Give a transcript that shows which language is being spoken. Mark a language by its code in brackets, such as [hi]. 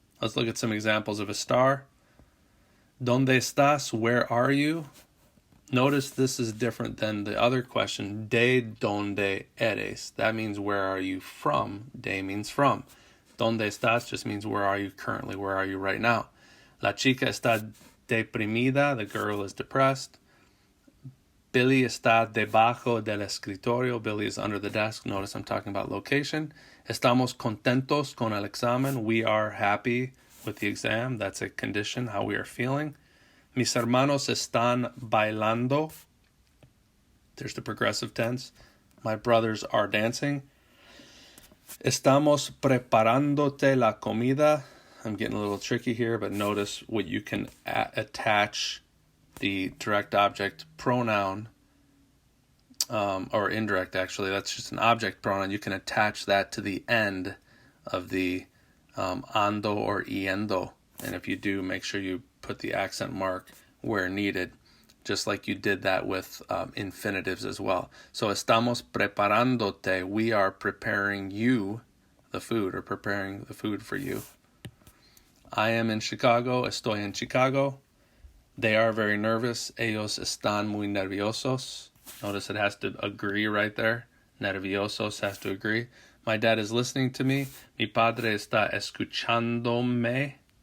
[en] Let's look at some examples of estar. [es] ¿Dónde estás? [en] Where are you? Notice this is different than the other question. [es] ¿De dónde eres? [en] That means where are you from? De means from. [es] ¿Dónde estás? [en] Just means where are you currently? Where are you right now? [es] La chica está deprimida. [en] The girl is depressed. Billy [es] está debajo del escritorio. [en] Billy is under the desk. Notice I'm talking about location. [es] Estamos contentos con el examen. [en] We are happy with the exam. That's a condition, how we are feeling. [es] Mis hermanos están bailando. [en] There's the progressive tense. My brothers are dancing. [es] Estamos preparándote la comida. [en] I'm getting a little tricky here, but notice what you can attach the direct object pronoun, or indirect actually. That's just an object pronoun. You can attach that to the end of the ando or yendo. And if you do, make sure you put the accent mark where needed, just like you did that with infinitives as well. So [es] estamos preparándote, [en] we are preparing you the food, or preparing the food for you. I am in Chicago, [es] estoy en Chicago. [en] They are very nervous, [es] ellos están muy nerviosos. [en] Notice it has to agree right there. Nerviosos has to agree. My dad is listening to me. [es] Mi padre está escuchándome.